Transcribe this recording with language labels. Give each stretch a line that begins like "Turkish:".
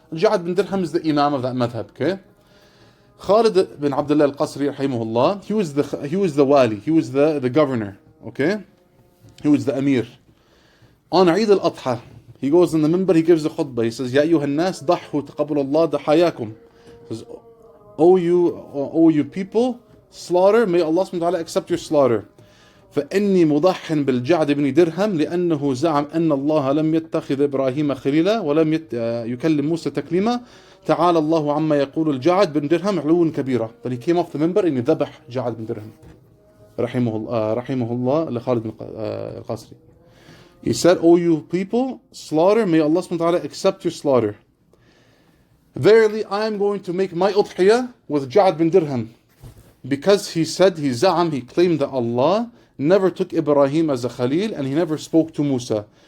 English: Ja'd bin Dirham is the imam of that madhab, okay? Khalid bin Abdullah al-Qasri, rahimahullah, he was the wali, he was the governor, okay? He was the amir. On Eid al-Adha, he goes in the minbar, he gives the khutbah, he says,
Arabic: Ya ayyuhan nas, dahu taqabbal Allah dahayakum.
English: He says, O you people, slaughter, may Allah subhanahu wa ta'ala accept your slaughter.
Arabic: فإني مضح بالجعد بن درهم لأنه زعم أن الله لم يتخذ إبراهيم خليلا ولم يكلم موسى تكليما تعالى الله عما يقول الجعد بن درهم علوا كبيرا.
English: Then he came off the minbar and he
Arabic: ذبح جعد بن درهم رحمه الله لخالد بن القاسري.
English: He said, O you people, slaughter, may Allah subhanahu wa ta'ala accept your slaughter. Verily I am going to make my udhiyah with Ja'd bin Dirham, because he said, he claimed that Allah never took Ibrahim as a Khalil and he never spoke to Musa.